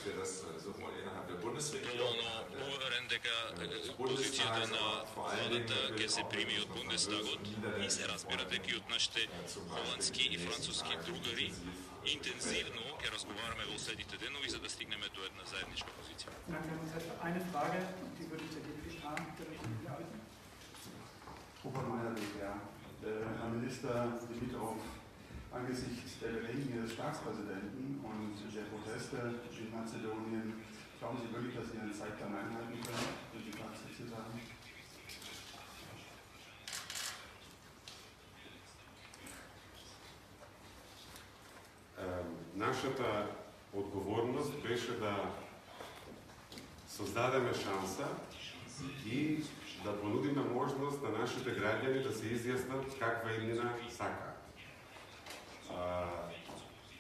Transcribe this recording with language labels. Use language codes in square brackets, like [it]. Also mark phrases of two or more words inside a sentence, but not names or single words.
[mk] доволно уверен дека позицијата на владата ќе се прими од Бундестагот и се разбира дека и од нашите холандски и француски другари интензивно ќе разговараме во следните денови за да стигнеме до една заедничка позиција. [de] Eine Frage, die würde ich der DPA beantworten. Obermeier, DPA. Herr Minister Dimitrov, angesichts der Bedenken des Staatspräsidenten und der Proteste in Mazedonien, glauben Sie wirklich, dass Sie Ihren Zeitplan einhalten können, wenn Sie Fazit sagen? [mk] Нашата одговорност беше да создадеме шанса и да понудиме можност на нашите граѓани да се изјаснат каква иднина сакаат.